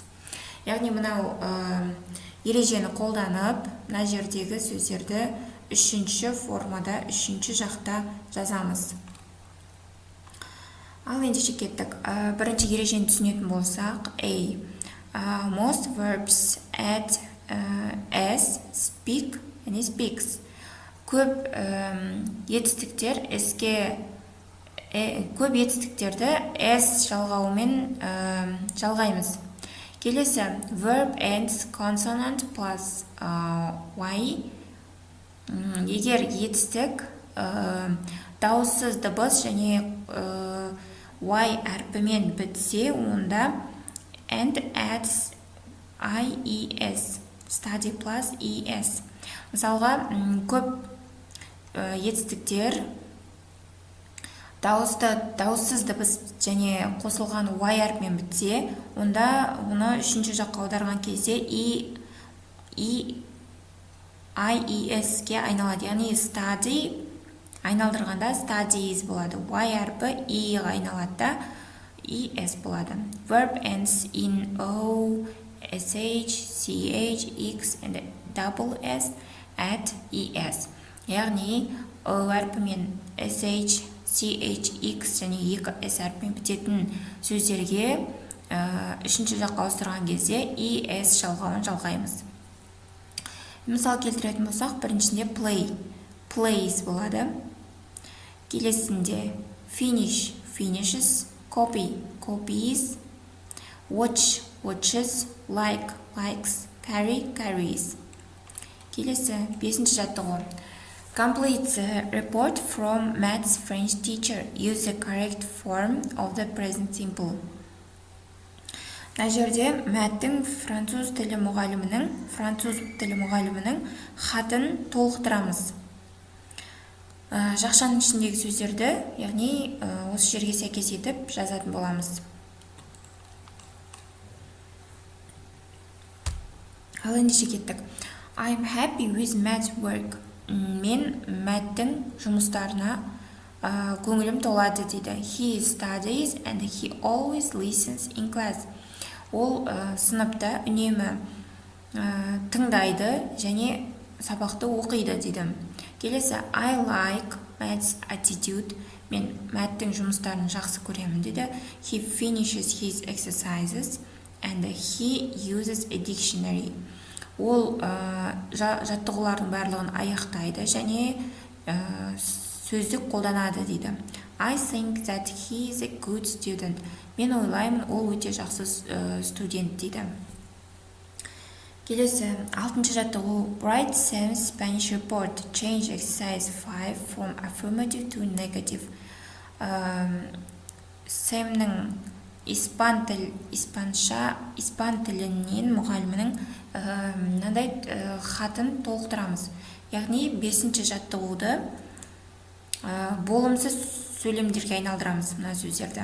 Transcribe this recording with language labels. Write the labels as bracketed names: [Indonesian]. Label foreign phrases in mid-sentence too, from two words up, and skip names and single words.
[Kazakh] Яғни мынау ережені қолданып, мына жердегі сөздерді үшінші формада, үшінші жақта жазамыз. Ал ендеше кеттік. Бірінші ережені түсінетін болсақ, [English] A. Most verbs add s, speak, and speaks. [Kazakh] Көп етістіктерді s жалғауымен жалғаймыз. Келесі, [English] verb ends consonant plus y. [Kazakh] Егер етістік дауыссыз дыбыс және y әрпімен бітсе, онда [English] and adds ies, study plus es. [Kazakh] Мысалға, көп етістіктер дауыссыз дыбыс және қосылған y әрпімен бітсе, онда оны үшінші жаққа аударған кезде ies-ге айналады. Яғни study айналдырғанда studies болады. Y әрпі i-ға айналады да es болады. [English] Verb ends in o, sh, ch, x, and double s at es. [Kazakh] Яғни o әрпімен sh, ch, x және екі s әрпімен бітетін сөздерге үшінші жаққа ауыстырған кезде es жалғауын жалғаймыз. Мысал келтіретін болсақ, біріншінде [English] play, plays [Kazakh] болады. [English] Келесінде finish, finishes, copy, copies, watch, watches, like, likes, carry, carries. [Kazakh] Келесі, бесінші жаттығу. [English] Complete the report from maths French teacher. Use the correct form of the present simple. [Kazakh] Мына жерде мәттің француз тілі мұғалімінің хатын толықтырамыз. Жақшаның ішіндегі сөздерді, яғни осы жерге сәйкес етіп жазатын боламыз. Ал ендеше кеттік. [English] I'm happy with math work. [Kazakh] Мен мәттің жұмыстарына көңілім толады дейді. [English] He studies and he always listens in class. [Kazakh] Ол сыныпта үнемі тыңдайды және сабақты оқиды дейді. Келесі, [English] I like maths attitude. [Kazakh] Мен мәттің жұмыстарын жақсы көремін дейді. [English] He finishes his exercises and he uses a dictionary. [Kazakh] Ол жаттығулардың барлығын аяқтайды және сөздік қолданады дейді. [English] I think that he is a good student. [Kazakh] Мен ойлаймын, ол өте жақсы студент дейді. Келесі, алтыншы жаттығу. [English] Write Sam's Spanish report. Change exercise 5 from affirmative to negative. [Kazakh] Сэмнің испан тілінен мұғалімінің мынандай хатын толықтырамыз. Яғни, бесінші жаттығуды болымсыз сөйлемдерге айналдырамыз мына сөздерді.